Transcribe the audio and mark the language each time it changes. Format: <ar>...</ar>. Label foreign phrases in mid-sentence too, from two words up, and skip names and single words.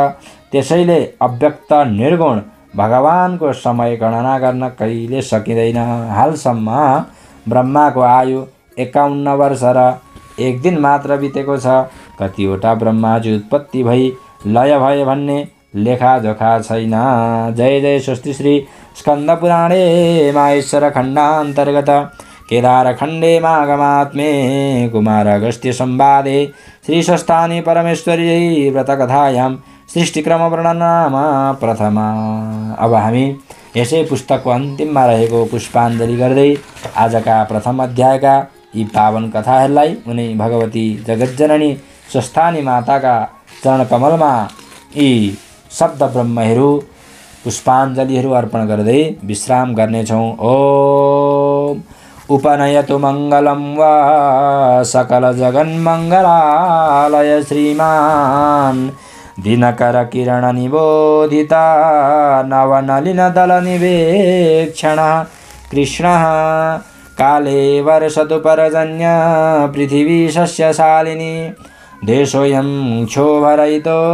<ne>त्यसैले अव्यक्त निर्गुण भगवानको समय गणना गर्न कहिले सकिँदैन। हालसम्म ब्रह्माको आयु 51 वर्ष र 1 दिन मात्र बितेको छ। कतिवटा ब्रह्माजी उत्पत्ति भई लय भए भन्ने लेखाजोखा छैन।</ne> <sa>जय जय स्वस्ति श्री स्कंद पुराणे माहेश्वर खण्डान्तर्गत केदारखण्डे मागमात्मे कुमार अगस्त्य संवादे श्री स्वस्थानी परमेश्वरी व्रतकथायां सृष्टिक्रम वर्णनमा प्रथमा।</sa> <ne>अब हामी यसै पुस्तकको अन्तिममा रहेको पुष्पाञ्जली गर्दै आजका प्रथम अध्यायका यी पावन कथाहरूलाई उनी भगवती जगज्जननी स्वस्थानी माताका चरणकमलमा यी शब्द ब्रह्महरू पुष्पाञ्जलीहरू अर्पण गर्दै विश्राम गर्नेछौँ।</ne> <sa>ओम उपनयतु मङ्गलं वा सकल जगन्मङ्गलालय श्रीमान् दिनकर किरण निबोधिता नवनलिन दल निवेक्षण कृष्णः काले वर्षतु परजन्य पृथिवी शस्यशालिनी देशोऽयं क्षोभरहितो</sa>